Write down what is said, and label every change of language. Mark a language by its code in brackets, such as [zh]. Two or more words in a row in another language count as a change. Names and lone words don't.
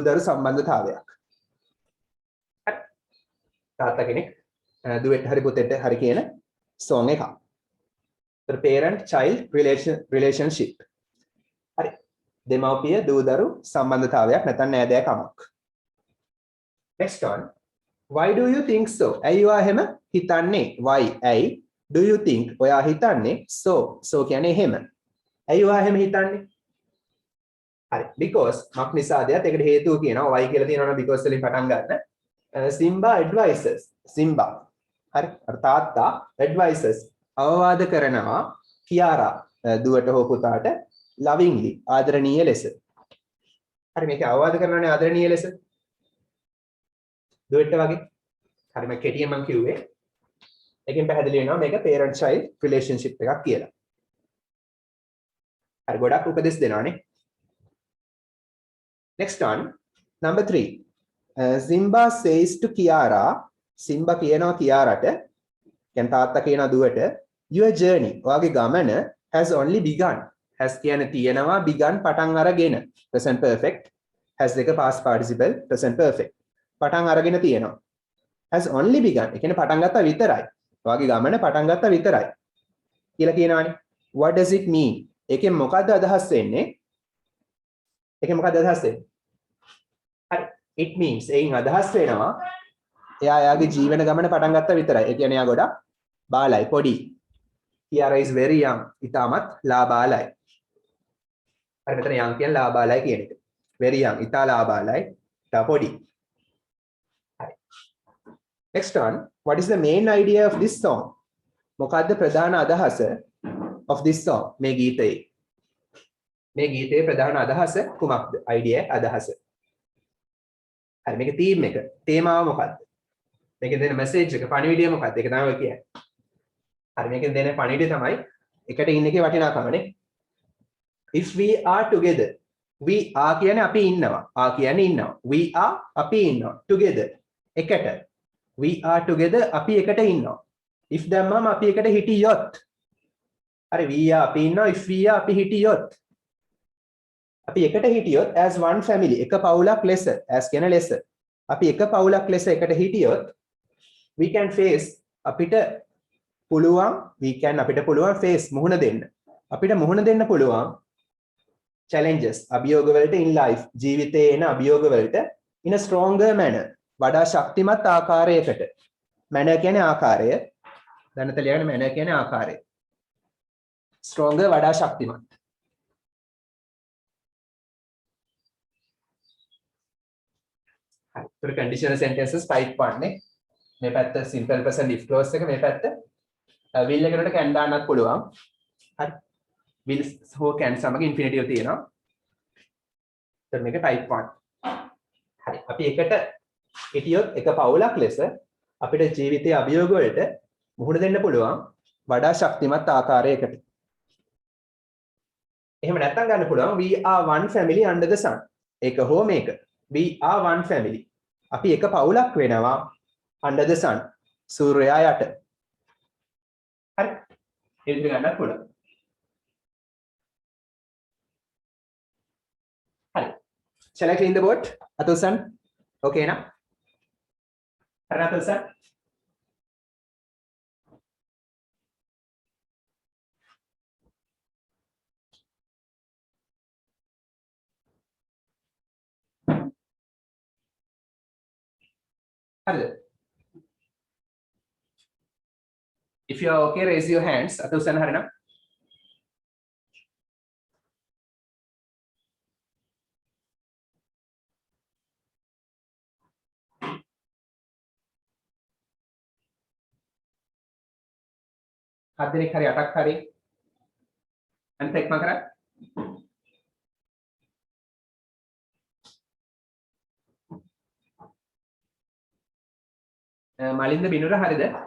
[si] දරු සම්බන්ධතාවයක් හරි තාත්තා කෙනෙක් දුවෙට හරි පුතෙට හරි කියන song එකක් [en] parent child relationship [si] හරි දෙමව්පිය දූ දරු සම්බන්ධතාවයක් නැත්නම් නෑදෑකමක් [en] next one why do you think so [si] ඇයි ඔයා එහෙම හිතන්නේ why ඇයි [en] do you think [si] ඔයා හිතන්නේ so කියන්නේ එහෙම ඇයි ඔයා එහෙම හිතන්නේ හරි because මක් නිසාද ඒකට හේතුව කියනවා why කියලා තියෙනවා නම් because වලින් පටන් ගන්න simba advises simba හරි අර තාත්තා advises අවවාද කරනවා කියාරා දුවට හෝ පුතාට lovingly ආදරණීය ලෙස හරි මේක අවවාද කරනවානේ ආදරණීය ලෙස දුවට වගේ හරි මම කෙටියෙන් මම කිව්වේ එකෙන් පැහැදිලි වෙනවා මේක [en] parent child relationship [si] එකක් කියලා හරි ගොඩක් උපදෙස් දෙනවානේ [en] next one number 3 Simba says to Kiara [si] Simba කියනවා කියාරට කියන්නේ තාත්තා කියනවා දුවට [en] your journey [si] ඔයාගේ ගමන [en] has only begun has [si] කියන්නේ තියෙනවා begun පටන් අරගෙන [en] present perfect has [si] දෙක [en] past participle present perfect [si] පටන් අරගෙන තියෙනවා [en] has only begun [si] ඒ කියන්නේ පටන් ගත්තා විතරයි ඔයාගේ ගමන පටන් ගත්තා විතරයි කියලා කියනවානේ [en] what does it mean [si] ඒකෙන් මොකද්ද අදහස් වෙන්නේ ඒකෙන් මොකද්ද අදහස් වෙන්නේ හරි it means එයින් අදහස් වෙනවා එයා එයාගේ ජීවන ගමන පටන් ගත්තා විතරයි ඒ කියන්නේ එයා ගොඩක් බාලයි පොඩි [en] Kiara is very young [si] ඉතාමත් ලාබාලයි හරි මෙතන young කියන්නේ ලාබාලයි කියන එක [en] very young [si] ඉතා ලාබාලයි ඉතා පොඩි හරි [en] next one what is the main idea of this song [si] මොකද්ද ප්‍රධාන අදහස [en] of this song [si] මේ ගීතයේ ප්‍රධාන අදහස කුමක්ද idea අදහස හරි මේක theme එක තේමාව මොකද්ද මේකෙන් දෙන message එක පණිවිඩය මොකක්ද ඒක තමයි ඔය කියන්නේ හරි මේකෙන් දෙන පණිවිඩය තමයි එකට ඉන්න එකේ වටිනාකමනේ if [en] we are together we are [si] කියන්නේ අපි ඉන්නවා [en] are [si] කියන්නේ ඉන්නවා [en] we are [si] අපි ඉන්නවා [en] together එකට we are together [si] අපි එකට ඉන්නවා [en] if [si] දැම්මම අපි එකට හිටියොත් හරි [en] we are [si] අපි ඉන්නවා [en] if we are [si] අපි හිටියොත් අපි එකට හිටියොත් as [en] one family [si] එක පවුලක් ලෙස as කියන ලෙස අපි එක පවුලක් ලෙස එකට හිටියොත් [en] we can face [si] අපිට පුළුවන් අපිට පුළුවන් face මුහුණ දෙන්න අපිට මුහුණ දෙන්න පුළුවන් challenges අභියෝග වලට [en] in life [si] ජීවිතයේ එන අභියෝග වලට [en] in a stronger manner [si] වඩා ශක්තිමත් ආකාරයකට manner කියන්නේ ආකාරය දැනට ලියන්න manner කියන්නේ ආකාරය stronger වඩා ශක්තිමත් හරි [en] conditional sentences type 1 [si] නේ මේ පැත්ත [en] simple present if clause [si] එක මේ පැත්ත will එකකට can දාන්නත් පුළුවන් හරි will හෝ can සමග infinitive තියෙනවා එතන මේක type 1 හරි අපි එකට හිටියොත් එක පවුලක් ලෙස අපිට ජීවිතයේ අභියෝග වලට මුහුණ දෙන්න පුළුවන් වඩා ශක්තිමත් ආකාරයකට එහෙම නැත්නම් ගන්න පුළුවන් [en] we are one family under the sun [si] ඒක හෝ මේක [en] we are one family [si] අපි එක පවුලක් වෙනවා [en] under the sun [si] සූර්යයා යට හරි ඒ විදිහට ගන්නත් පුළුවන් [en] හරි shall I clean the board අතුල්සන් okay [si] නා හරි [en] අතුල්සන් හරිද if you are okay raise your hands අතුල්සන් හරිනම් [si] හත් දෙනෙක් හරි අටක් හරි අනිත් එක්ම කරා මලින්ද බිනුර හරිද